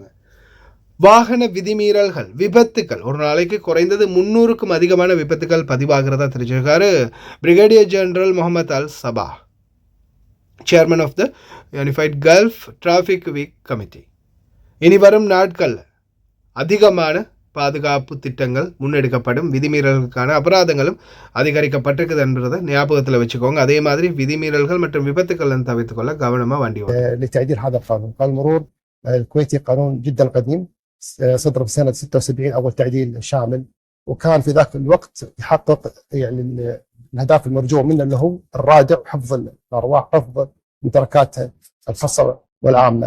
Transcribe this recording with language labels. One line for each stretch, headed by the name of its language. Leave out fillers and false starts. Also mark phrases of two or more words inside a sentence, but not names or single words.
Tamil: வாகன விதிமீறல்கள், விபத்துக்கள், ஒரு நாளைக்கு குறைந்தது 300க்கும் அதிகமான விபத்துக்கள் பதிவாகிறதா தெரிஞ்சிருக்காரு பிரிகேடியர் ஜெனரல் முகமது அல் சபா,
English: Chairman of the Unified Gulf Traffic Week Committee.
Tamil: இனி வரும் நாட்கள் அதிகமான பாதுகாப்பு திட்டங்கள் முன்னெடுக்கப்படும், விதிமீறல்களுக்கான அபராதங்களும் அதிகரிக்கப்பட்டிருக்குது என்றதை ஞாபகத்தில் வச்சுக்கோங்க. அதே மாதிரி விதிமீறல்கள் மற்றும் விபத்துக்களை தவிர்த்துக்கொள்ள கவனமாக வண்டி
Arabic: لتعديل هذا القانون. قانون المرور الكويتي قانون جدا قديم، صدر بسنة 76 أول تعديل شامل، وكان في ذاك الوقت يحقق يعني الأهداف المرجوة منه اللي هو الرادع وحفظ الأرواح، حفظ مدركات الخاصة والعامة.